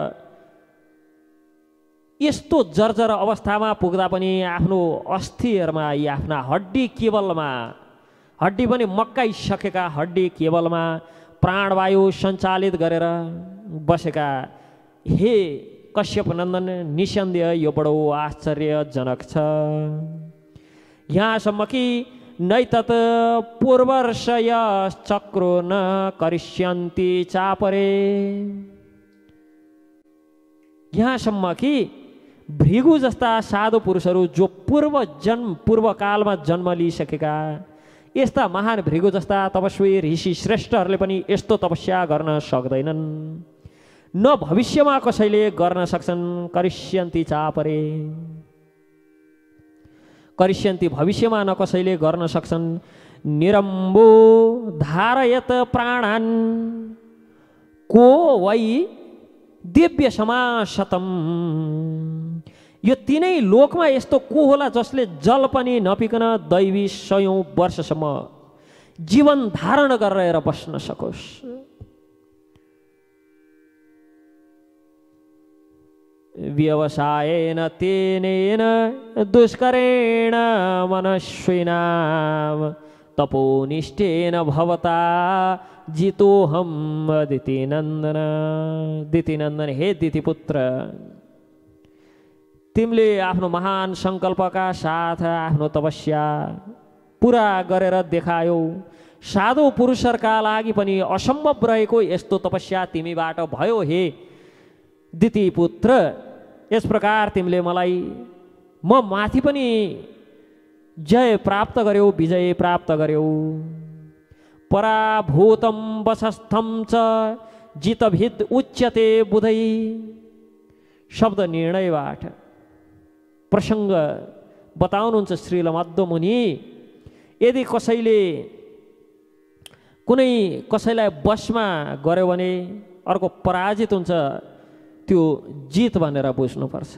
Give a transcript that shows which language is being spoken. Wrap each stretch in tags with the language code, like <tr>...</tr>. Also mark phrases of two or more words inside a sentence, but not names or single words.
<ne>यस्तो जर्जर अवस्थामा पुग्दा पनि आफ्नो अस्थिहरूमा यी आफ्ना हड्डी केवलमा, हड्डी पनि मक्काइसकेका हड्डी केवलमा प्राणवायु सञ्चालित गरेर बसेका हे कश्यप नन्दन, निसन्देह यो बडो आश्चर्यजनक छ। यहाँसम्म कि</ne> <sa>नैतत् पूर्वर्षय चक्रो न करिष्यन्ति चापरे,</sa> <ne>यहाँसम्म कि भृगु जस्ता साधु पुरुषहरू जो पूर्वकालमा जन्म लिइसकेका यस्ता महान भृगु जस्ता तपस्वी ऋषि श्रेष्ठहरूले पनि यस्तो तपस्या गर्न सक्दैनन्, न भविष्यमा कसैले गर्न सक्छन्।</ne> <sa>करिष्यन्ति चापरे,</sa> <ne>करिष्यन्ति भविष्यमा न कसैले गर्न सक्छन्।</ne> <sa>निरम्बो धारयत प्राणान् को वै दिव्य समाशतम,</sa> <ne>यो तीनै लोकमा यस्तो को होला जसले जल पनि नपिकन दैवी 100औं वर्षसम्म जीवन धारण गरेर बस्न सकोस्।</ne> <sa>व्यवसायेन तेनेन दुष्करेण मनस्विनां तपोनिष्ठेन भवता जितोहम दितिनन्दन।</sa> <ne>दितिनन्दन, हे दितिपुत्र, तिमीले आफ्नो महान सङ्कल्पका साथ आफ्नो तपस्या पुरा गरेर देखायौ। साधु पुरुषहरूका लागि पनि असम्भव रहेको यस्तो तपस्या तिमीबाट भयो हे दितिपुत्र। यस प्रकार तिमीले मलाई म माथि पनि जय प्राप्त गर्यौ, विजय प्राप्त गर्यौ।</ne> <sa>पराभूतम वशस्थम च जितभिद उच्यते बुधै,</sa> <ne>शब्द निर्णयबाट प्रसङ्ग बताउनुहुन्छ श्रील मध्वमुनि। यदि कसैले कुनै कसैलाई वशमा गर्यो भने अर्को पराजित हुन्छ, त्यो जित भनेर बुझ्नुपर्छ।</ne>